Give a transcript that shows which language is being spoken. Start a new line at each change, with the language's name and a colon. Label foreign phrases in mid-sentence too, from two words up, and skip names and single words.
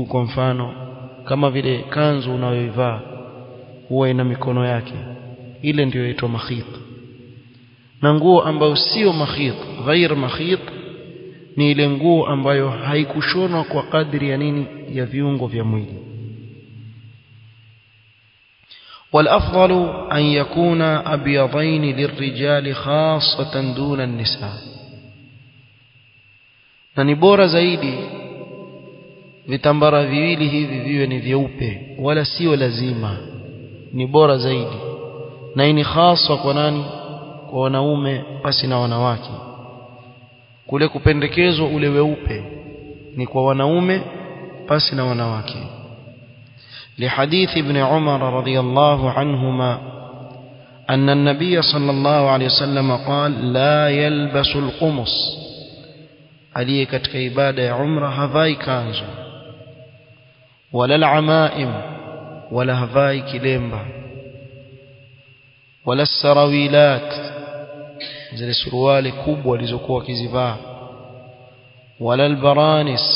Swahili: Kwa mfano kama vile kanzu unayoivaa huwa ina mikono yake, ile ndio inaitwa makhit. Na nguo ambayo sio makhit,
Arabic: غير مخيط,
Swahili: ni ile nguo ambayo haikushonwa kwa kadri ya nini, ya viungo vya mwili.
Arabic: والافضل ان يكون ابيضين للرجال خاصه دون النساء.
Swahili: na ni bora zaidi vitambara viwili hivi viwe ni vyeupe, wala sio lazima, ni bora zaidi. Na hii ni hasa kwa nani? Kwa wanaume basi na wanawake. Kule kupendekezwa ule weupe ni kwa wanaume basi na wanawake.
Arabic: لحديث ابن عمر رضي الله عنهما أن النبي صلى الله عليه وسلم قال لا يلبس القمص.
Swahili: عليه katika ibada ya umra havai kanzu, wala al-amaim, wala havai kilemba, wala sarawilat, zile suruali kubwa walizokuwa wakizivaa, wala al-baranis.